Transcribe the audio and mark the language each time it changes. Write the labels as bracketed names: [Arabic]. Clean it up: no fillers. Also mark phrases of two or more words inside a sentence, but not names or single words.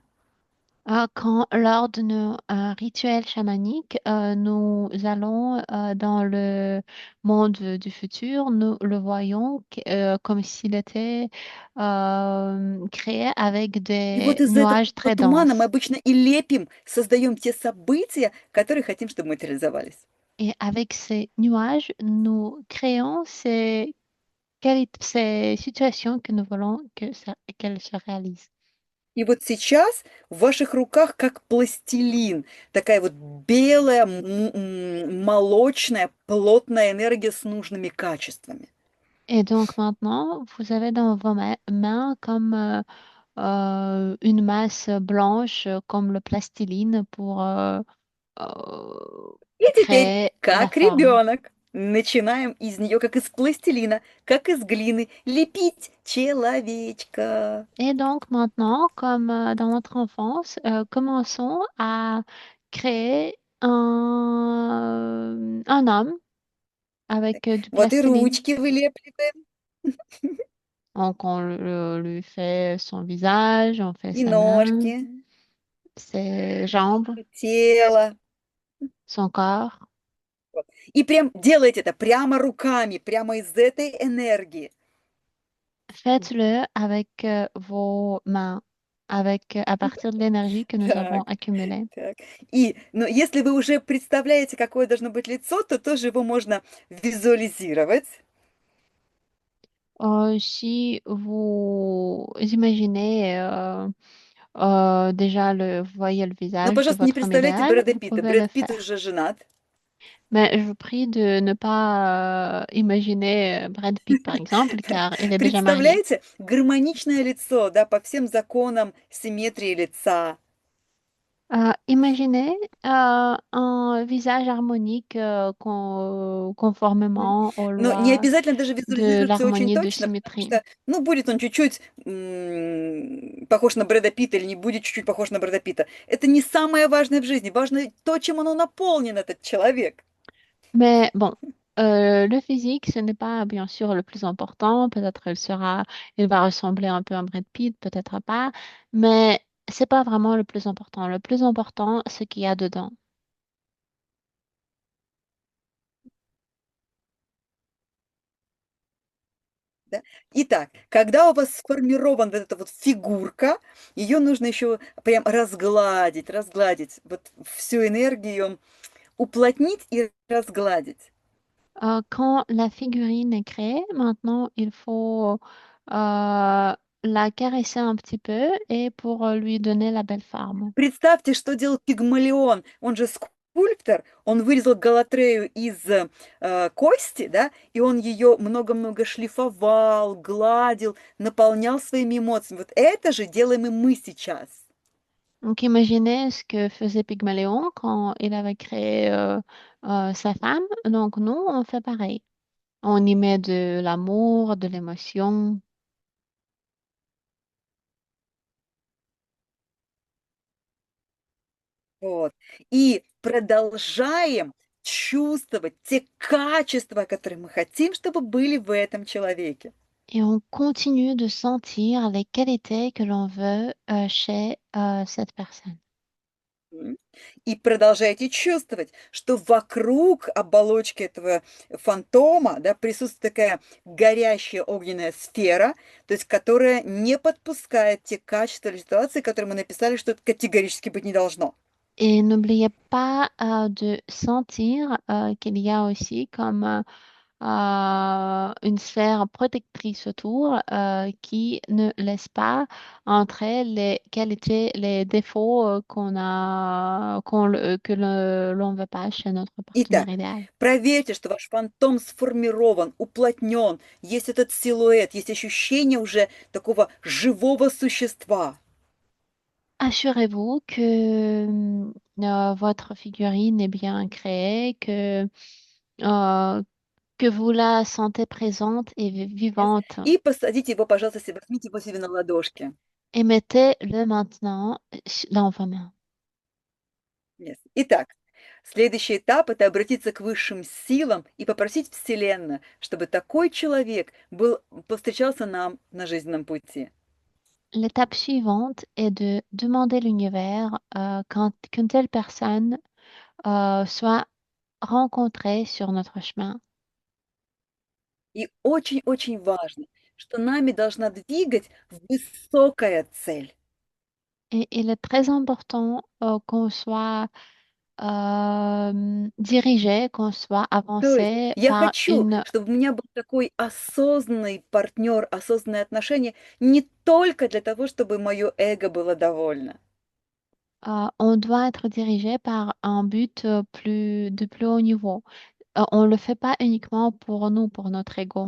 [French] Quand lors de nos rituels chamaniques, nous allons dans le monde du futur, nous le voyons comme s'il était créé avec [Russian] И [French] des [Russian] вот из этого [French] nuages très [Russian] тумана мы [French] denses. [Russian] обычно и лепим, создаем те события, которые хотим, чтобы материализовались. [French] Et avec ces nuages, nous créons ces situations que nous voulons qu'elles se réalisent. [Russian] И вот сейчас в ваших руках как пластилин, такая вот белая, молочная, плотная энергия с нужными качествами. [French] Et donc maintenant, vous avez dans vos mains comme une masse blanche, comme le plastiline pour [Russian] И теперь, [French] créer la [Russian] как [French] forme. [Russian] ребенок, начинаем из нее, как из пластилина, как из глины, лепить человечка. [French] Et donc maintenant, comme dans notre enfance, commençons à créer un homme avec du [Russian] Вот и [French] plastiline. [Russian] ручки вылепливаем, [French] Donc on lui fait son visage, on fait [Russian] и [French] sa main, [Russian] ножки, [French] ses jambes, [Russian] и тело. [French] son corps. [Russian] Вот. И прям делайте это прямо руками, прямо из этой энергии. [French] Faites-le avec vos mains, à partir de l'énergie que nous avons [Russian] Так, [French] accumulée. [Russian] так. Но если вы уже представляете, какое должно быть лицо, то тоже его можно визуализировать. [French] Si vous imaginez déjà vous voyez le [Russian] Но, [French] visage de [Russian] пожалуйста, не [French] votre homme [Russian] представляйте [French] idéal, [Russian] Брэда [French] vous [Russian] Питта. [French] pouvez le [Russian] Брэд Питт [French] faire. [Russian] уже женат. [French] Mais je vous prie de ne pas imaginer Brad Pitt, par exemple, car il est déjà marié. [Russian] Представляете, гармоничное лицо, да, по всем законам симметрии лица. [French] Imaginez un visage harmonique М. conformément aux [Russian] Но не [French] lois [Russian] обязательно даже [French] de [Russian] визуализировать все очень [French] l'harmonie de [Russian] точно, потому symétrie. что, ну, будет он чуть-чуть похож на Брэда Питта или не будет чуть-чуть похож на Брэда Питта. Это не самое важное в жизни. Важно то, чем оно наполнен, этот человек. [French] Mais bon, le physique, ce n'est pas bien sûr le plus important. Peut-être il va ressembler un peu à Brad Pitt, peut-être pas. Mais c'est pas vraiment le plus important. Le plus important, c'est ce qu'il y a dedans. [Russian] Да? Итак, когда у вас сформирована вот эта вот фигурка, ее нужно еще прям разгладить, разгладить, вот всю энергию уплотнить и разгладить. [French] Quand la figurine est créée, maintenant, il faut la caresser un petit peu et pour lui donner la belle forme. [Russian] Представьте, что делал Пигмалион, он же скульптор, он вырезал Галатрею из кости, да, и он ее много-много шлифовал, гладил, наполнял своими эмоциями. Вот это же делаем и мы сейчас. [French] Donc, imaginez ce que faisait Pygmalion quand il avait créé sa femme. Donc, nous, on fait pareil. On y met de l'amour, de l'émotion. [Russian] Вот. И продолжаем чувствовать те качества, которые мы хотим, чтобы были в этом человеке. [French] Et on continue de sentir les qualités que l'on veut chez cette personne. М. [Russian] И продолжайте чувствовать, что вокруг оболочки этого фантома, да, присутствует такая горящая огненная сфера, то есть которая не подпускает те качества или ситуации, которые мы написали, что это категорически быть не должно. [French] Et n'oubliez pas de sentir qu'il y a aussi comme une sphère protectrice autour qui ne laisse pas entrer les qualités, les défauts l'on ne veut pas chez notre partenaire [Russian] Итак, [French] idéal. [Russian] проверьте, что ваш фантом сформирован, уплотнен, есть этот силуэт, есть ощущение уже такого живого существа. [French] Assurez-vous que votre figurine est bien créée, euh, que vous la sentez présente et Yes. vivante. [Russian] И посадите его, пожалуйста, возьмите его себе на ладошки. [French] Et mettez-le maintenant dans vos mains. Yes. [Russian] Итак, следующий этап — это обратиться к высшим силам и попросить Вселенную, чтобы такой человек повстречался нам на жизненном пути. [French] L'étape suivante est de demander l'univers qu'une telle personne soit rencontrée sur notre chemin. [Russian] И очень-очень важно, что нами должна двигать высокая цель. [French] Et il est très important qu'on soit dirigé, qu'on soit [Russian] То есть [French] avancé [Russian] я [French] par [Russian] хочу, [French] une... [Russian] чтобы у меня был такой осознанный партнер, осознанные отношения не только для того, чтобы мое эго было довольно. [French] on doit être dirigé par un but de plus haut niveau. On ne le fait pas uniquement pour nous, pour notre ego.